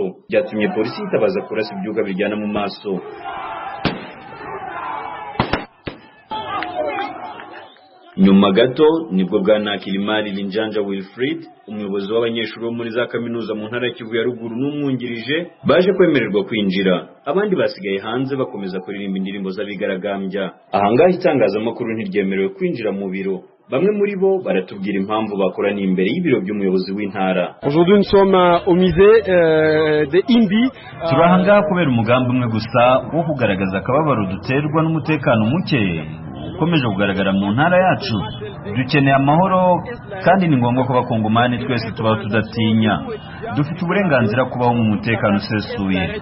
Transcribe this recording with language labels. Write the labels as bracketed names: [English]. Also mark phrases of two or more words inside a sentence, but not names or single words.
[Kinyarwanda] Byatumye polisi itabaza kurasa ibyuka bijyana mu maso. Nyuma gato nibwo bwana Kilimali Linjanja Wilfried, umuyobozi w'abanyeshuri bo muri za kaminuza mu ntara ya Kivu ya ruguru n'umwungirije, baje kwemererwa kwinjira. Abandi basigaye hanze bakomeza kuririmba indirimbo z'abigaragambya. Ahangaha itangazamakuru ntiryemerewe kwinjira mu biro. Bamwe muri bo baratubwira impamvu bakoraniye imbere y'ibiro by'umuyobozi w'intara. [French] Aujourd'hui nous sommes au musée de Imbi. [Kinyarwanda] Turahanga kubera umugambi umwe gusa wo kugaragaza akababaro duterwa n'umutekano muke ukomeje kugaragara mu ntara yacu. Dukeneye amahoro kandi ni ngombwa ko abakongomani twese tubaho tudatinya. Dufite uburenganzira kubaho mu mutekano usesuye.